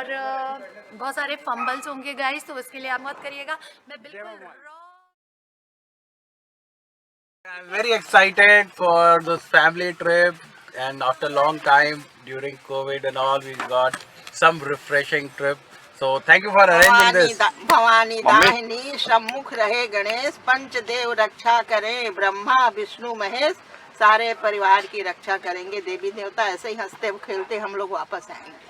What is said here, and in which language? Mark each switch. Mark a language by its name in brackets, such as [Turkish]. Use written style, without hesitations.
[Hindi] और बहुत सारे फंबल्स होंगे गाइस, तो उसके लिए आप मत करिएगा। मैं बिल्कुल [English] I'm very excited for this family trip, and after long time during COVID and all, we got some refreshing trip. So thank you for arranging this. [Hindi] Bhavani दाहिनी सम्मुख रहे गणेश, पंचदेव रक्षा करें, ब्रह्मा विष्णु महेश, सारे परिवार की रक्षा करेंगे। देवी देवता ऐसे ही हंसते खेलते हम लोग वापस आएंगे।